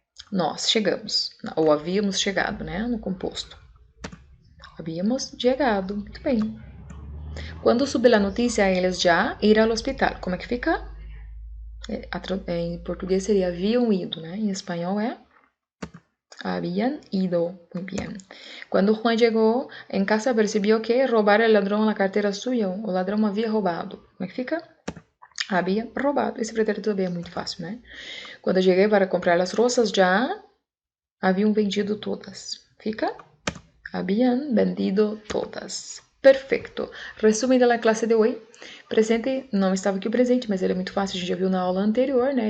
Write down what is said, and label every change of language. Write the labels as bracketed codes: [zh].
[pt] Nós chegamos. Ou havíamos chegado, né? No composto. Havíamos chegado. Muito bem. Quando subiu a notícia, eles já ir ao hospital. Como é que fica? Em português seria haviam ido, né? Em espanhol é [es] habían ido. Muy bien. Cuando Juan llegó en casa, percibió que robar el ladrón la cartera suya. [pt] O ladrão havia roubado. Como é que fica? Havia roubado. Esse pretérito também é muito fácil, né? Quando cheguei para comprar as rosas, já haviam vendido todas. Fica? [es] Habían vendido todas. [pt] Perfeito. Resumo da classe de hoje. Presente, não estava aqui o presente, mas ele é muito fácil, a gente já viu na aula anterior, né?